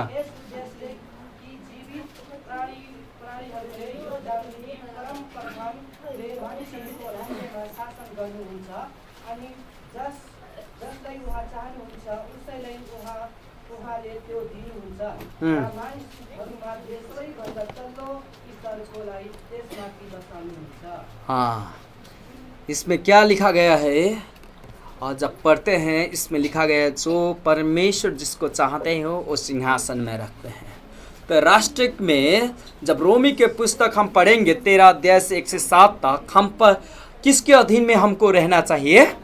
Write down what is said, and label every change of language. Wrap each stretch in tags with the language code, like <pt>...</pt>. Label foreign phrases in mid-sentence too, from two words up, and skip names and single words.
<ne>यस उद्देश्यले कि जीवित प्राणीहरूले यो जान्ने परम प्रधानले मानिसहरूको राज्यमा शासन गर्नुहुन्छ। अनि जसलाई उहाँ चाहनुहुन्छ उसैलाई उहाँले त्यो दिनुहुन्छ। र मानिसहरूमा सबैभन्दा तल्लो स्तरकोलाई त्यसमाथि बसाल्नुहुन्छ।</ne> <hi>हाँ इसमें क्या लिखा गया है, और जब पढ़ते हैं इसमें लिखा गया है जो परमेश्वर जिसको चाहते हो वो सिंहासन में रखते हैं। तो राष्ट्र में जब रोमी के पुस्तक हम पढ़ेंगे 13 अध्याय से 1 से 7 तक, हम पर किसके अधीन में हमको रहना चाहिए?</hi>